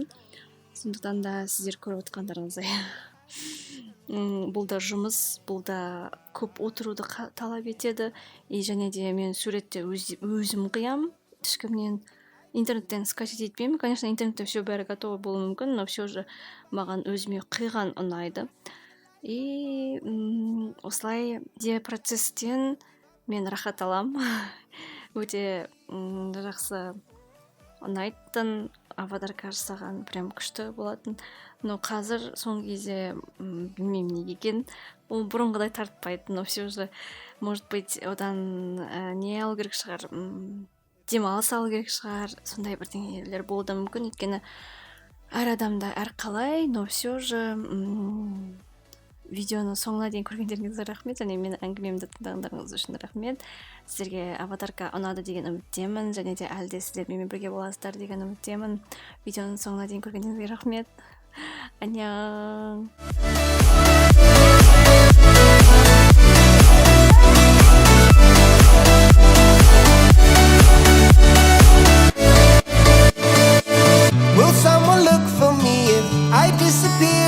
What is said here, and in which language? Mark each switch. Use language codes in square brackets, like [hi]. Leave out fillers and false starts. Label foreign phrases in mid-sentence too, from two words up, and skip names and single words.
[kk] Сондықтан да сіздер көріп отқандарыңыздай бұл да жұмыс, бұл да көп отыруды талап етеді. И және де мен суретте өзім қиям, ешкімнен интернеттен скачать етпеймін. Конечно, интернетте все бәрі готовы болуы мүмкін, [ru] но все же [kk] маған өзіме қиған ұнайды. И осылай де процесстен мен рахат алам. Өте жақсы ұнайтын, аватарка жасаған прям күшті болатын. Но қазір соңғы кезде білмеймін неге екенін, ол бұрынғыдай тартпайды, [ru] но все же, может быть, [kk] одан не алу керек шығар, демалыс алу керек шығар, сондай бірдеңелер болуы мүмкін. Өйткені әр адамда әр қалай, [ru] но все же [kk] видеоны соңына дейін көргендеріңізге рахмет, және мен әңгімемді тыңдағандарыңыз үшін рахмет. Сіздерге аватарка ұнады деген үміттемін, және де әлі де сіздермен бірге боласыздар деген үміттемін. Видеоны соңына дейін көргендеріңізге рахмет. [ko] 안녕. [en] Will someone look for me if I disappear?